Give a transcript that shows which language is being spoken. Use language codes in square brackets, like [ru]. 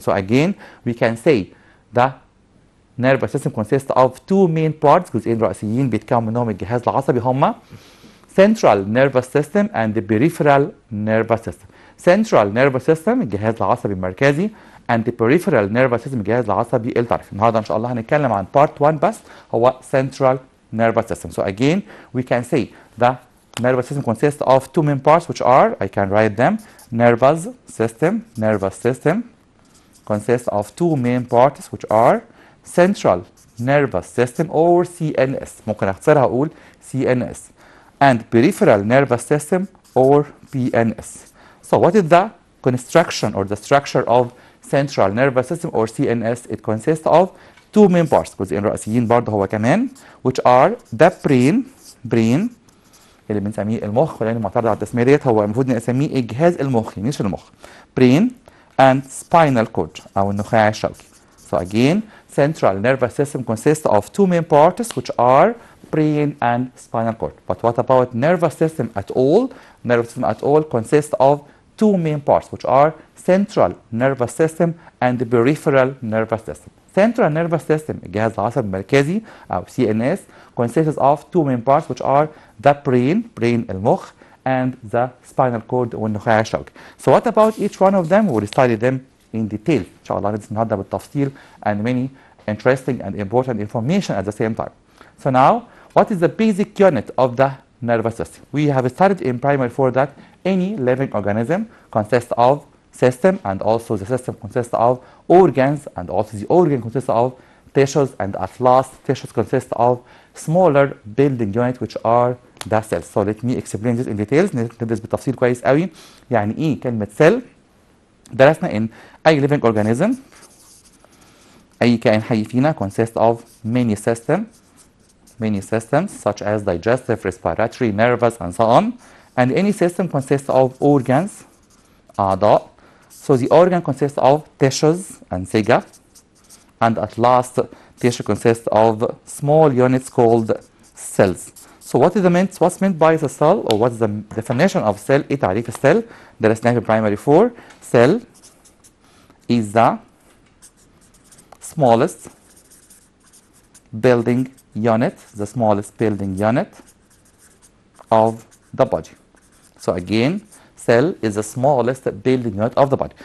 [en] So again, we can say the nervous system consists of two main parts، [ar] جزئين رئيسيين بيتكون منهم الجهاز العصبي هما [en] central nervous system and the peripheral nervous system. Central nervous system [ar] الجهاز العصبي المركزي [en] and the peripheral nervous system [ar] الجهاز العصبي الطرفي. النهارده ان شاء الله هنتكلم عن part 1 بس، هو central nervous system. [en] So again, we can say the nervous system consists of two main parts, which are, I can write them, nervous system consists of two main parts, which are central nervous system or CNS. [ar] ممكن اختصرها اقول [en] CNS and peripheral nervous system or PNS. So what is the construction or the structure of central nervous system or CNS? It consists of two main parts، [ar] جزئين رئيسيين برضه هو كمان، [en] which are the brain [ar] اللي بنسميه المخ، لأنه معترض على التسمية ديت، هو المفروض نسميه الجهاز المخي مش المخ. [en] brain and spinal cord [ar] أو النخاع الشوكي. [en] So again, central nervous system consists of two main parts, which are brain and spinal cord. But what about nervous system at all? Nervous system at all consists of two main parts, which are central nervous system and the peripheral nervous system. Central nervous system [ar] الجهاز العصبي المركزي أو [en] CNS consists of two main parts, which are the brain المخ and the spinal cord [ar] والنخاع الشوكي. [en] So what about each one of them? We'll study them in detail. [ar] إن شاء الله ندرس النهارده بالتفصيل [en] and many interesting and important information at the same time. So now, what is the basic unit of the nervous system? We have studied in primary 4 that any living organism consists of system, and also the system consists of organs, and also the organ consists of tissues, and at last tissues consist of smaller building units which are the cells. So let me explain this in details. [ar] ندرس بالتفصيل كويس قوي يعني ايه كلمة cell. درسنا ان اي [en] living organism، [ar] اي كائن حي فينا [en] consist of many systems such as digestive, respiratory, nervous, and so on. And any system consists of organs, أعضاء. So the organ consists of tissues, أنسجة. And at last, tissue consists of small units called cells. So what's meant by the cell, or what's the definition of cell? [ar] إيه تعريف السيل؟ درسناه في primary 4. [en] Cell is the smallest building unit, the smallest building unit of the body. So again, cell is the smallest building unit of the body.